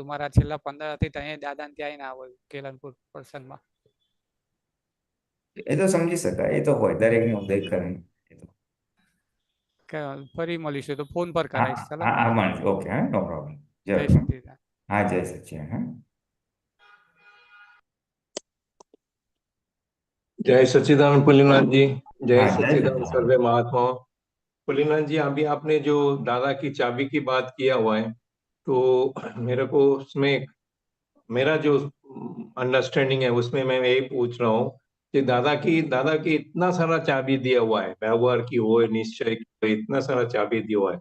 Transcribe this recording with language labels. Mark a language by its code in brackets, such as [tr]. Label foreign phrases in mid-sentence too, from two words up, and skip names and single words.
[gu] મારા છેલ્લા 15 થી ત્યાં દાદા ત્યાં ના હોય કેલનપુર પ્રસંગમાં. એ તો સમજી શકાય, એ તો હોય દરેકનું ઉદય કર્મ. ફરી મળીશું તો ફોન પર હા કરાવીશ. ચાલો હા હા મળીશું. ઓકે, હા, [en] no problem. [gu] જય જરૂર. સચિદાનંદ. હા, જય સચિન. હા. [hi] जय सच्चिदानंद पुलिनाथ जी। जय हाँ, जय सच्चिदानंद सच्चिदानंद। सर्वे महात्माओं। पुलिनाथ जी, अभी आपने जो दादा की चाबी की बात किया हुआ है, तो मेरे को उसमें मेरा जो अंडरस्टैंडिंग है उसमें मैं यही पूछ रहा हूँ कि दादा की इतना सारा चाबी दिया हुआ है, व्यवहार की हो, निश्चय की हो, इतना सारा चाबी दिया हुआ है।